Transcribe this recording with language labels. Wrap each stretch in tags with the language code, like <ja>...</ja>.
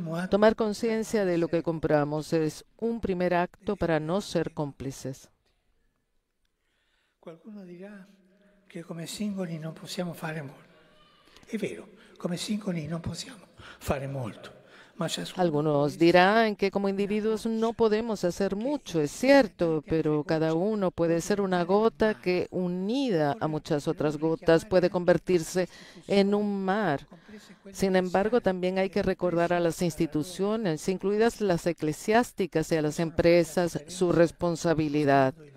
<es>Tomar conciencia de lo que compramos es un primer acto para no ser cómplices.</es> <it>Qualcuno dirà che come singoli non possiamo fare molto. È vero, come singoli non possiamo fare molto.</it> <es>Algunos dirán que como individuos no podemos hacer mucho, es cierto, pero cada uno puede ser una gota que, unida a muchas otras gotas, puede convertirse en un mar. Sin embargo, también hay que recordar a las instituciones, incluidas las eclesiásticas y a las empresas, su responsabilidad.</es>